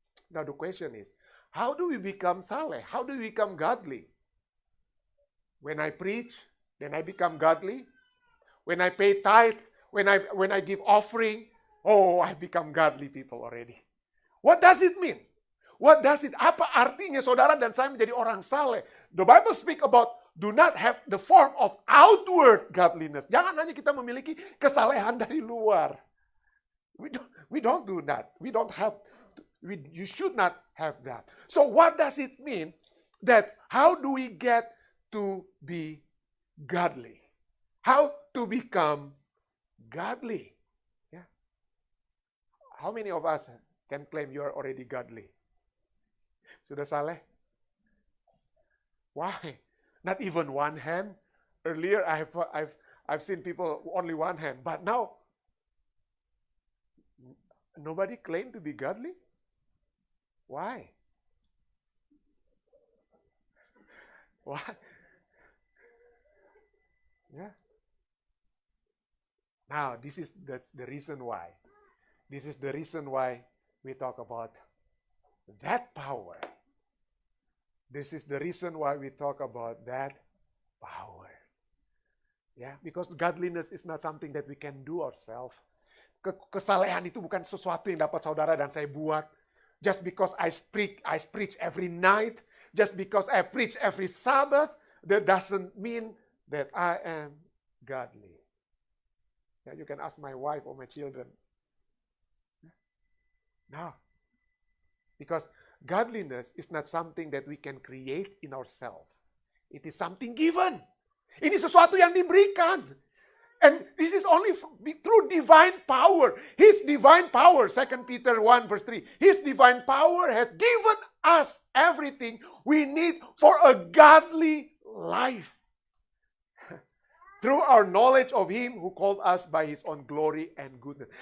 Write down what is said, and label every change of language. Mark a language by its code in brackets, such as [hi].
[en] Now the question is, how do we become saleh? How do we become godly? When I preach, then I become godly. When I pay tithe, when I give offering, I become godly people already. What does it mean? [id] Apa artinya saudara dan saya menjadi orang saleh? [en] The Bible speak about do not have the form of outward godliness. [id] Jangan hanya kita memiliki kesalehan dari luar. [en] We don't do that. You should not have that. So what does it mean that how do we get to be godly? How to become godly? Yeah. How many of us can claim you are already godly? [id] Sudah saleh? [en] Why? Not even one hand. Earlier, I've seen people only one hand, but now nobody claimed to be godly. Why? Why? Yeah. Now, that's the reason why. This is the reason why we talk about that power. This is the reason why we talk about that power. Yeah, because godliness is not something that we can do ourselves. [id] Kesalehan itu bukan sesuatu yang dapat saudara dan saya buat. [en] Just because I preach every night, just because I preach every Sabbath, that doesn't mean that I am godly. Yeah, you can ask my wife or my children. No. Because godliness is not something that we can create in ourselves. It is something given. [id] Ini sesuatu yang diberikan. [en] And this is only through divine power. His divine power, 2 Peter 1 verse 3. His divine power has given us everything we need for a godly life. Through our knowledge of Him who called us by His own glory and goodness.